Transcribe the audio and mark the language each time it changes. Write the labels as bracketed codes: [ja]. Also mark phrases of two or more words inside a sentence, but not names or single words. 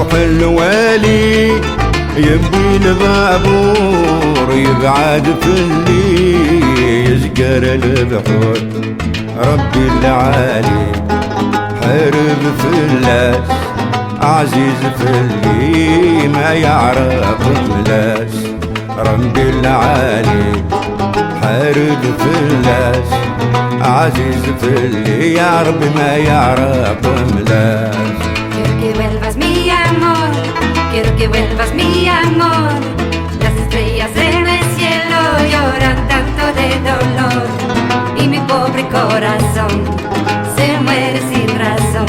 [ar] الوالي يبدي البابور يبعد اللي يسقر البحور ربي العالي حارب فلاس عزيز اللي ما يعرف ملاس ربي العالي حارب فلاس عزيز اللي يا رب ما يعرف ملاس [es] Quiero que vuelvas mi amor, quiero que vuelvas mi amor. Las estrellas en el cielo lloran tanto de dolor y mi pobre corazón se muere sin razón.